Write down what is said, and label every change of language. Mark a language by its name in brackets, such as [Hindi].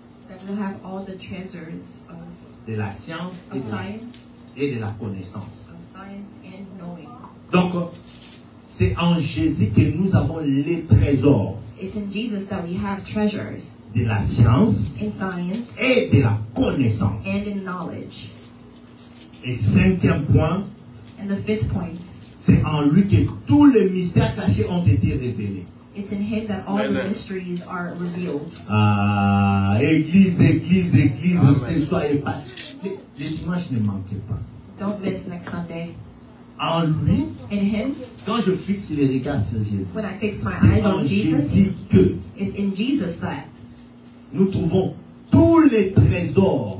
[English] that we'll have all the treasures [French] De la science [English] of science [French] et de la connaissance. [English] and knowing. [French] Donc, c'est en Jésus que nous avons les trésors [English] It's in Jesus that we have treasures [French] de la science [English] in science [French] et de la connaissance. [English] and in knowledge. [French] Et cinquième point, [English] And the fifth point, [French] c'est en lui que tous les mystères cachés ont été révélés. [English] it's in Him that all the mysteries are revealed. [French] Ah, église, ne soyez pas. Les dimanches ne manquez pas. [English] Don't miss next Sunday. [French] En lui, [English] In Him, [French] quand je fixe les regards sur Jésus, [English] when I fix my [French] c'est [English] eyes [French] en [English] on [French] Jésus [English] Jesus, [French] que [English] it's in Jesus that [French] nous trouvons tous les trésors